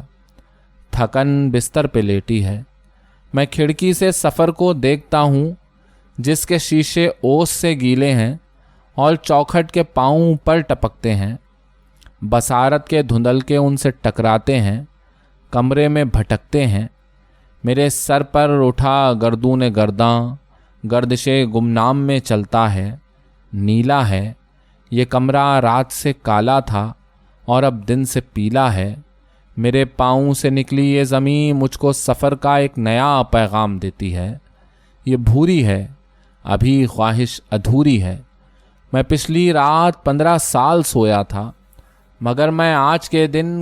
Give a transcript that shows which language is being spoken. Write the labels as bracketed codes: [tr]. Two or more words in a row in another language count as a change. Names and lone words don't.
[ur] تھکن بستر پہ لیٹی ہے، میں کھڑکی سے سفر کو دیکھتا ہوں جس کے شیشے اوس سے گیلے ہیں اور چوکھٹ کے پاؤں پر ٹپکتے ہیں، بصارت کے دھندلکے ان سے ٹکراتے ہیں، کمرے میں بھٹکتے ہیں، میرے سر پر اٹھا گردون گرداں گردش گمنام میں چلتا ہے، نیلا ہے یہ کمرہ، رات سے کالا تھا اور اب دن سے پیلا ہے، میرے پاؤں سے نکلی یہ زمین مجھ کو سفر کا ایک نیا پیغام دیتی ہے، یہ بھوری ہے، ابھی خواہش ادھوری ہے، میں پچھلی رات 15 سال سویا تھا، مگر میں آج کے دن